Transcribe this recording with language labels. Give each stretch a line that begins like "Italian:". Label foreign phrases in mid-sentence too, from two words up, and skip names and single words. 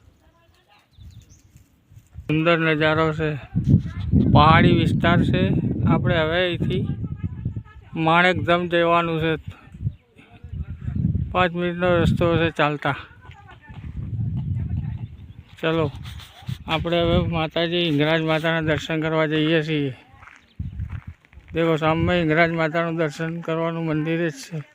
Gujarati: સુંદર નજારો છે, પહાડી વિસ્તાર છે। આપણે હવે અહીંથી માણેકધામ જવાનું છે। 5 મિનિટનો રસ્તો છે ચાલતા। ચલો આપણે હવે માતાજી હિંગરાજ માતાના દર્શન કરવા જઈએ છીએ। દેખો સામને હિંગરાજ માતા દર્શન કરવાનુ મંદિર જ છે।